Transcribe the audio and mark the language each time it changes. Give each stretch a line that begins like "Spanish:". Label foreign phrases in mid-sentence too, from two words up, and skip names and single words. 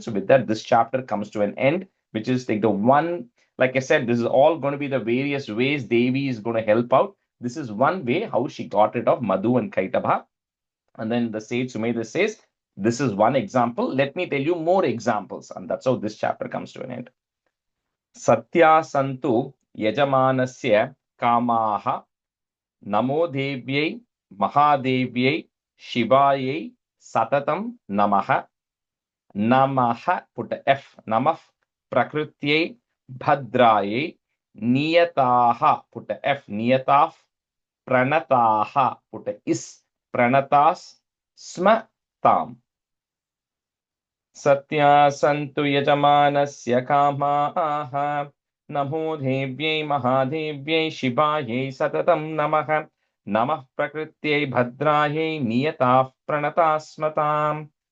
English: So with that, this chapter comes to an end, which is like the one, like I said, this is all going to be the various ways Devi is going to help out. This is one way how she got rid of Madhu and Kaitaba. And then the sage Sumedha says, this is one example. Let me tell you more examples. And that's how this chapter comes to an end.
Sanskrit: सत्या सन्तु यजमानस्य कामाः नमो देव्यै महादेव्यै शिवायै सततं नमः. Namaha,
English: put a F,
Sanskrit: नमः प्रकृत्यै भद्रायै नियताः,
English: put a F,
Sanskrit: नियताः प्रणताः,
English: put a Is,
Sanskrit: प्रणतास् स्म ताम्. सत्या सन्तु यजमानस्य कामाः नमो देव्यै महादेव्यै शिवायै सततं नमः. नमः प्रकृत्यै भद्रायै नियताः प्रणतास् स्मताम्.